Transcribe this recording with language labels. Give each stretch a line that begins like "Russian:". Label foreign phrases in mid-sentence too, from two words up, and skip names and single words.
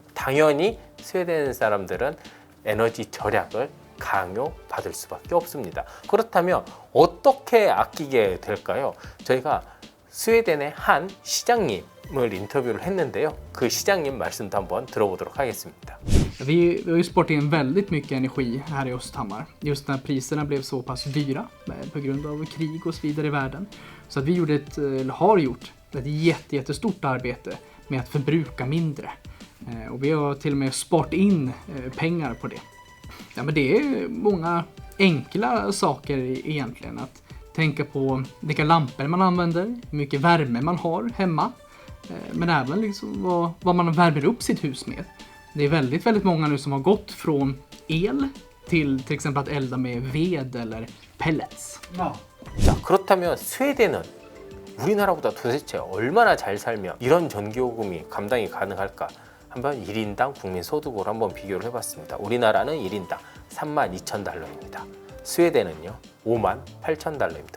Korean: 당연히 스웨덴 사람들은 에너지 절약을 강요받을 수밖에 없습니다. 그렇다면 어떻게 아끼게 될까요? 저희가 스웨덴의 한 시장님을 인터뷰를 했는데요. 그 시장님 말씀도 한번 들어보도록 하겠습니다.
Swedish: Vi har ju sparat in väldigt mycket energi här i Östhammar. Just när priserna blev så pass dyra på grund av krig och så vidare i världen. Så att vi har gjort ett jättestort arbete med att förbruka mindre. Och vi har till och med sparat in pengar på det. Ja, men det är många enkla saker egentligen. Att tänka på vilka lampor man använder, hur mycket värme man har hemma. Men även liksom vad man värmer upp sitt hus med. Det är väldigt många nu som har gått från el till exempel att elda med ved eller pellets.
Korean: 자, 그렇다면 스웨덴은 우리나라보다 도대체 얼마나 잘 살면 이런 전기요금이 감당이 가능할까? 한번 1인당 국민소득으로 한번 비교를 해봤습니다. 우리나라는 1인당 32,000달러입니다. 스웨덴은요 58,000달러입니다.